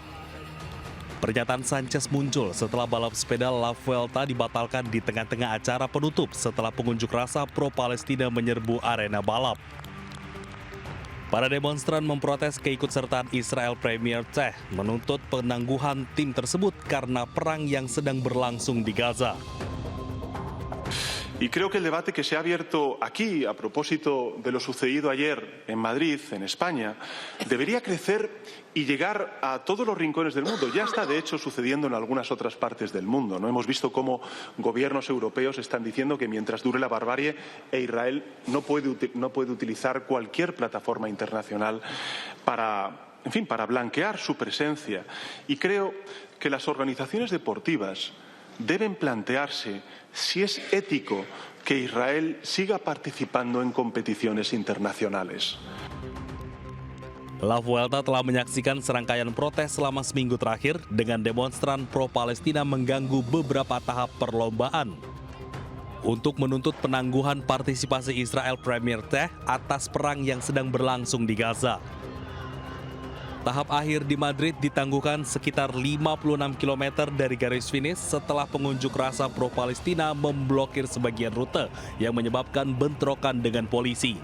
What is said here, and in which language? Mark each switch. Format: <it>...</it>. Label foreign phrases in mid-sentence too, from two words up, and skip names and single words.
<id>Pernyataan Sanchez muncul setelah balap sepeda La Vuelta dibatalkan di tengah-tengah acara penutup setelah pengunjuk rasa pro-Palestina menyerbu arena balap. Para demonstran memprotes keikutsertaan Israel Premier Teh menuntut penangguhan tim tersebut karena perang yang sedang berlangsung di Gaza.</id> <es>Y creo que el debate que se ha abierto aquí a propósito de lo sucedido ayer en Madrid, en España, debería crecer y llegar a todos los rincones del mundo. Ya está, de hecho, sucediendo en algunas otras partes del mundo, ¿no? Hemos visto cómo gobiernos europeos están diciendo que mientras dure la barbarie, Israel no puede utilizar cualquier plataforma internacional para blanquear su presencia. Y creo que las organizaciones deportivas deben plantearse si es ético que Israel siga participando en competiciones internacionales.</es> <id>La Vuelta telah menyaksikan serangkaian protes selama seminggu terakhir dengan demonstran pro-Palestina mengganggu beberapa tahap perlombaan. Untuk menuntut penangguhan partisipasi Israel Premier Teh atas perang yang sedang berlangsung di Gaza. Tahap akhir di Madrid ditangguhkan sekitar 56 km dari garis finish setelah pengunjuk rasa pro-Palestina memblokir sebagian rute yang menyebabkan bentrokan dengan polisi.</id>